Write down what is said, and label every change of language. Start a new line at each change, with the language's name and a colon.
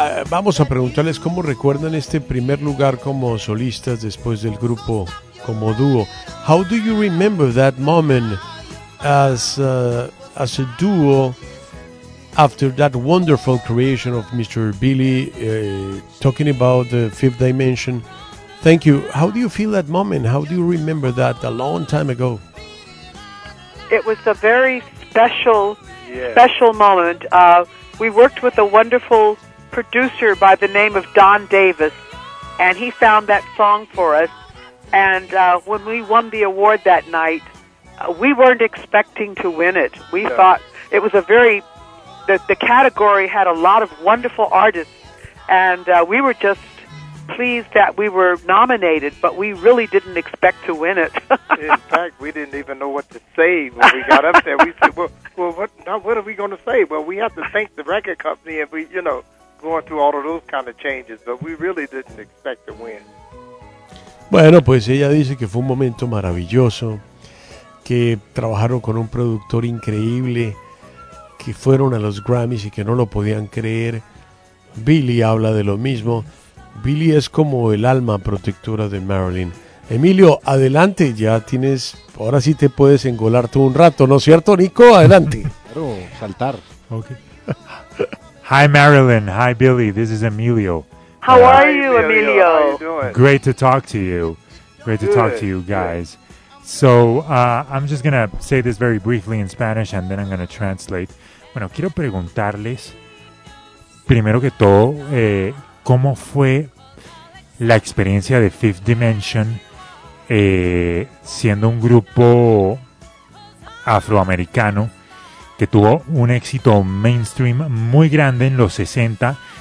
Spanish: Vamos a preguntarles cómo recuerdan este primer lugar como solistas después del grupo como dúo.
English: How do you remember that moment as a duo after that wonderful creation of Mr. Billy talking about the fifth dimension? Thank you. How do you feel that moment? How do you remember that a long time ago? It was a very special moment. We worked with a wonderful producer by the name of Don Davis, and he found that song for us. And when we won the award that night, we weren't expecting to win it. We thought it was the category had a lot of wonderful artists, and we were just pleased that we were nominated, but we really didn't expect to win it. In fact, we didn't even know what to say when we got up there. We said, what are we going to say? Well, we have to thank the record company, and we, you know, going through all of those kind of changes, but we really didn't expect to win.
Spanish: Bueno, pues ella dice que fue un momento maravilloso, que trabajaron con un productor increíble, que fueron a los Grammys y que no lo podían creer. Billy habla de lo mismo. Billy es como el alma protectora de Marilyn. Emilio, adelante, ya tienes, ahora sí te puedes engolar tú un rato, ¿no es cierto, Nico? Adelante. Claro, saltar.
English: Okay. Hi, Marilyn. Hi, Billy. This is Emilio. How are you, Emilio? How are you doing? Great to talk to you. Great Good. To talk to you guys. So I'm just going to say this very briefly in Spanish, and then I'm going to translate.
Spanish: Bueno, quiero preguntarles, primero que todo, ¿cómo fue la experiencia de Fifth Dimension siendo un grupo afroamericano que tuvo un éxito mainstream muy grande en los 60